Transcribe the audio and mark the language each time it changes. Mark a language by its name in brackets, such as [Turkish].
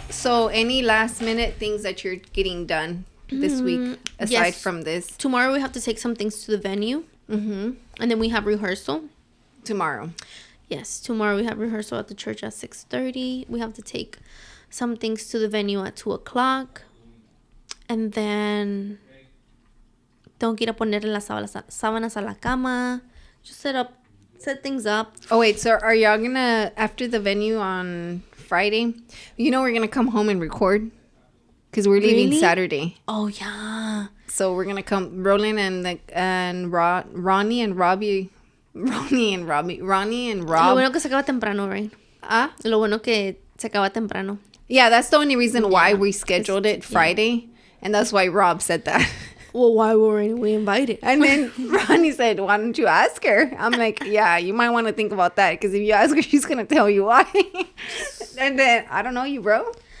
[English] So any last minute things that you're getting done this week aside from this? Tomorrow we have to take some things to the venue. Mm-hmm. And then we have rehearsal. Tomorrow. Yes, tomorrow we have rehearsal at the church at 6:30. We have to take some things to the venue at 2:00. And then [Spanish] tengo que ir a ponerle las sábanas a la cama. [English] Just set things up. Oh, wait. So are y'all going to, after the venue on Friday, we're going to come home and record? Because we're leaving Saturday. Oh, yeah. So we're going to come, Roland and Ronnie and Robbie. Ronnie and Rob. [Spanish] Lo bueno que se acaba temprano, [English] right? [Spanish] Lo bueno que se acaba temprano. [English] Yeah, that's the only reason why we scheduled it Friday. Yeah. And that's why Rob said that. Well, why weren't we invited? And then Ronnie said, why don't you ask her? I'm like, yeah, you might want to think about that. Because if you ask her, she's going to tell you why. And then, I don't know you, bro.